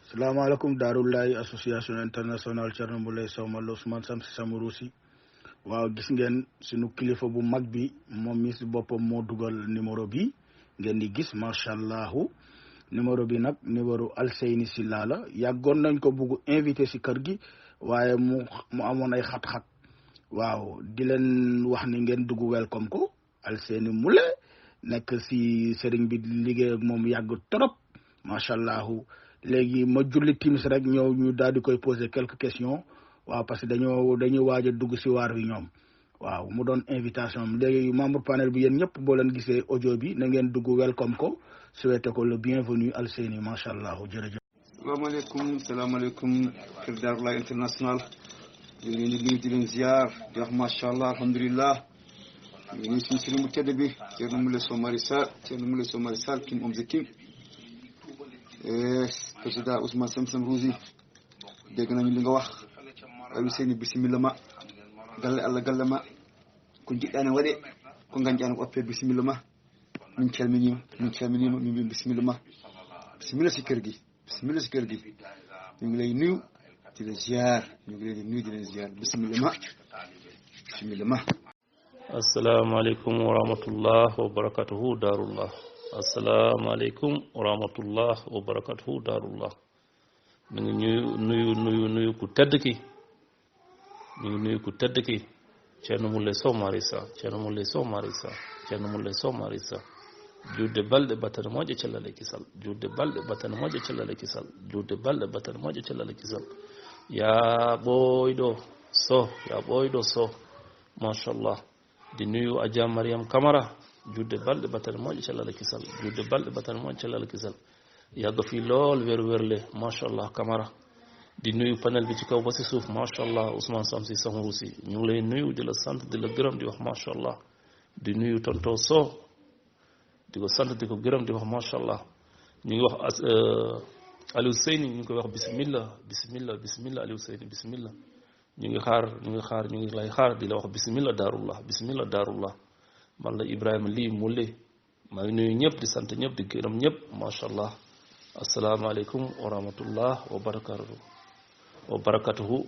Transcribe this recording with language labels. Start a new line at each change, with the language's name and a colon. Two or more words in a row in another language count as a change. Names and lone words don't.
Wolof: salaamaaleykum Daarulahi association internationale Thierno Moulay Sow man la Ousmane Samsi Samourousi waaw gis ngeen sunu kilifa bu mag bi moom mi si boppam moo dugal numéro bi ngeen di gis
Arabic: ما شاء الله
Wolof: numéro bi nag numéro Alseyni Silla la yàggoon nañ ko bugg invité si kër gi waaye mu amoon ay xat-xat waaw di leen wax ni ngeen dugg welcome ko Alseyni Moulay nekk si sëriñ bi liggéey ak moom yàgg trop
Arabic: ما شاء الله.
Wolof: léegi ma julli timis rek ñëw ñu daal di koy
French: poser quelques questions
Wolof: waaw parce que dañuy waaj a dugg si waar wi ñoom waaw mu doon invitation am léegi membre panel bi yéen ñëpp boo leen gisee audio bi na ngeen dugg welcome ko souhaité ko
French: le bienvenu
Wolof: Alseyni
Arabic: ما شاء الله
Wolof: jërëjëf. salaamaaleykum kër Daarulahi international ñu ngi leen di nuyu di leen ziar di wax
Arabic: ما شاء الله الحمد لله
Wolof: ñu ngi suñu sëriñ bu tedd bi Thierno Moulay Sow Mari Sall
English: king of the king
Wolof: président Ousmane Samourousi dégg nañu li nga wax Alseyni bisimilla ma
Fula: galle Allah galle ma ko jiɗɗani waɗe ko gañƴani ko oppe
Wolof: bisimilla ma min
Fula: calminima min mbi
Wolof: bisimilla ma bisimilla si kër gi ñu ngi lay nuyu di la ziar bisimilla ma
Arabic: السلام عليكم ورحمة الله وبركاته darullah السلام عليكم ورحمة الله وبركاته darullah
Wolof: ñu ngi nuyu ku tedd ki Thierno Moulay Sow Mari Sall
Fula: juurde balɗe batane moƴƴe cellal kisal ya ɓoyɗo
Wolof: so machallah di nuyu Adja Mariam Camara
Fula: juurde balɗe batane moƴƴe cellal kisal
Wolof: yàgg fii lool wér-wérle machallah Camara di nuyu panel bi ci kaw ba si suuf machallah Ousmane Samsi Samourousi ñu ngi lay nuyu di la sant di la gërëm di wax machallah di nuyu tonto Sow di ko sant di ko gërëm di wax machallah ñu ngi wax Aliou Seyni ñu ngi koy wax bismillah Aliou Seyni bismillah ñu ngi lay xaar di la wax bismillah daarullah man la Ibrahima lii Moulay maa ngi nuyu ñëpp di sant ñëpp di gërëm ñëpp machallah
Arabic: السلام عليكم ورحمة الله وبركاته.